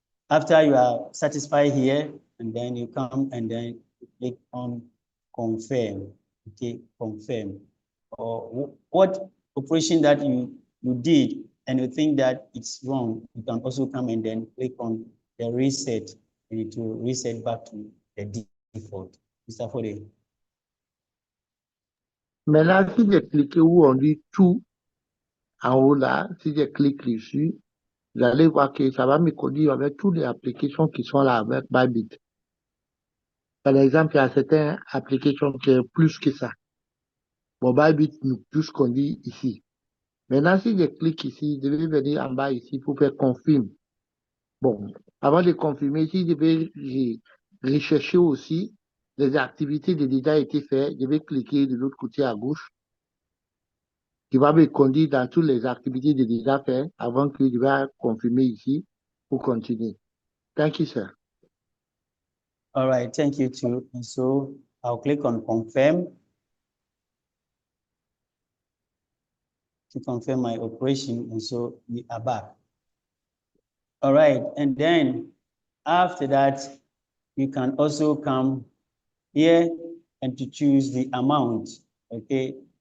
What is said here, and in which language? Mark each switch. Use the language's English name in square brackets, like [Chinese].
[English] After you are satisfied here, and then you come and then you click on confirm, okay, confirm. Or what operation that you did and you think that it's wrong, you can also come and then click on the reset and it will reset back to the default. Mr. Fode. [French] Maintenant, si j'ai cliqué où on dit tout en haut là, si je clique dessus, vous allez voir que ça va me conduire avec toutes les applications qui sont là avec Bybit. Par exemple, il y a certaines applications qui sont plus que ça. Bon, Bybit nous plus conduit ici. Maintenant, si je clique ici, je vais venir en bas ici pour faire confirme. Bon, avant de confirmer, si je vais rechercher aussi les activités qui ont déjà été faites, je vais cliquer de l'autre côté à gauche, qui va me conduire dans toutes les activités que j'ai déjà faites avant que je vais confirmer ici pour continuer. [English] Thank you, sir. All right, thank you too. And so I'll click on confirm to confirm my operation. And so we are back. All right, and then after that, you can also come here and to choose the amount, okay?